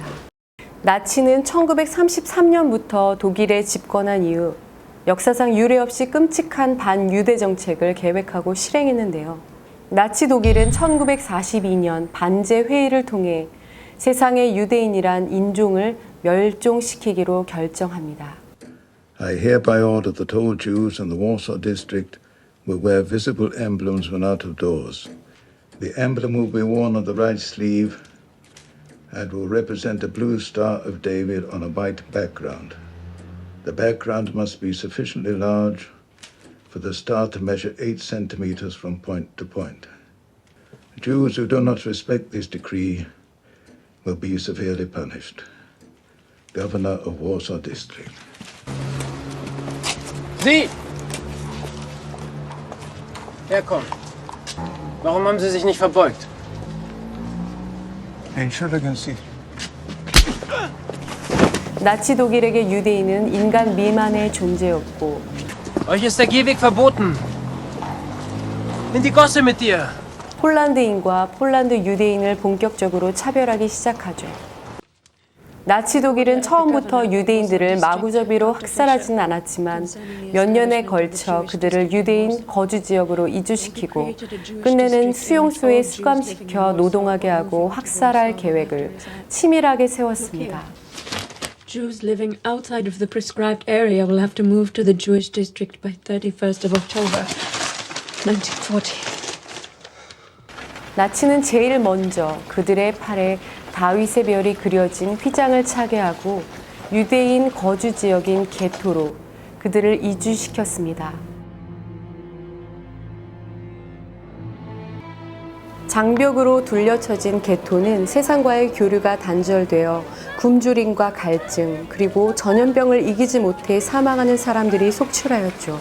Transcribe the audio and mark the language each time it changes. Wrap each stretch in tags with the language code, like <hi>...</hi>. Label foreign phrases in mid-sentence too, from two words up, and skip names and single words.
<ko>나치는 1933년부터 독일에 집권한 이후 역사상 유례없이 끔찍한 반유대 정책을 계획하고 실행했는데요. 나치 독일은 1942년 반제 회의를 통해 세상의 유대인이란 인종을 멸종시키기로 결정합니다.</ko> <en>I hereby order that all Jews in the Warsaw district will wear visible emblems when out of doors. The emblem will be worn on the right sleeve and will represent a blue star of David on a white background. The background must be sufficiently large for the star to measure 8 centimeters from point to point. Jews who do not respect this decree will be severely punished. Governor of Warsaw District.</en> <de>Sie! Herkommen. Warum haben Sie sich nicht verbeugt? Entschuldigen Sie.</de> <ko>나치 독일에게 유대인은 인간 미만의 존재였고</ko> <de>Euch ist der Gehweg verboten. In die Gosse mit dir.</de> <ko>폴란드인과 폴란드 유대인을 본격적으로 차별하기 시작하죠. 나치 독일은 처음부터 유대인들을 마구잡이로 학살하진 않았지만 몇 년에 걸쳐 그들을 유대인 거주 지역으로 이주시키고 끝내는 수용소에 수감시켜 노동하게 하고 학살할 계획을 치밀하게 세웠습니다.</ko> <en>Jews living outside of the prescribed area will have to move to the Jewish district by 31st of October, 1940.</en> <ko>나치는 제일 먼저 그들의 팔에 다윗의 별이 그려진 휘장을 차게 하고 유대인 거주 지역인 게토로 그들을 이주시켰습니다. 장벽으로 둘러쳐진 게토는 세상과의 교류가 단절되어 굶주림과 갈증, 그리고 전염병을 이기지 못해 사망하는 사람들이 속출하였죠.</ko>